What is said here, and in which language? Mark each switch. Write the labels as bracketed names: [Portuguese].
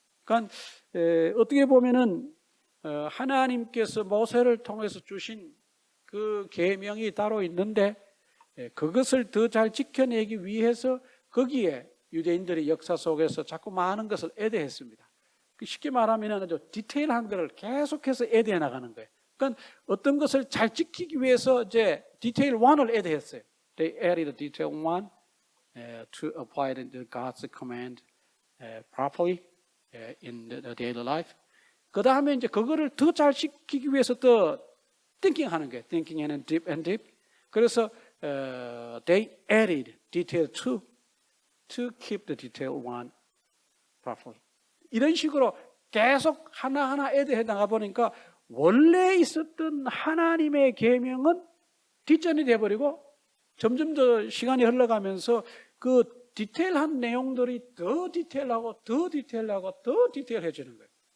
[Korean] 그러니까 어떻게 보면은 하나님께서 모세를 통해서 주신 그 계명이 따로 있는데 그것을 더 잘 지켜내기 위해서 거기에 유대인들이 역사 속에서 자꾸 많은 것을 애대했습니다. 쉽게 말하면 아주 디테일한 것을 계속해서 애대해 나가는 거예요. 그러니까 어떤 것을 잘 지키기 위해서 이제 디테일 1을 애대했어요. [English] They added detail 1 to apply God's command properly in the daily life. [Korean] 그 다음에 이제 그거를 더 잘 지키기 위해서 더 thinking 하는 거예요. [English] Thinking and deep. [Korean] 그래서 [English] they added detail 2 to keep the detail 1 properly. [Korean] 이런 식으로 계속 하나하나 애대해 나가 보니까 원래 있었던 하나님의 계명은 뒷전이 돼버리고 점점 더 시간이 흘러가면서 그 디테일한 내용들이 더 디테일하고 더 디테일하고 더 디테일해지는 거예요.